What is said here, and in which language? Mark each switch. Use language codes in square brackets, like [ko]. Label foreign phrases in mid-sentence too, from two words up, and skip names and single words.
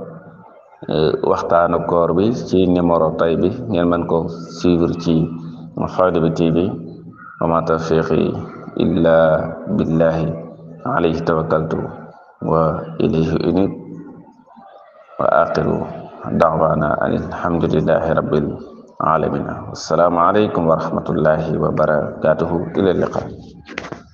[wo] waxtaanu koor bi ci numéro tay bi ngeen mën ko suivre ci Fayda TV [ar] وما توفيقي إلا بالله عليه توكلت وإليه أنيب وآخر دعوانا الحمد لله رب العالمين. السلام عليكم ورحمة الله وبركاته. إلى اللقاء.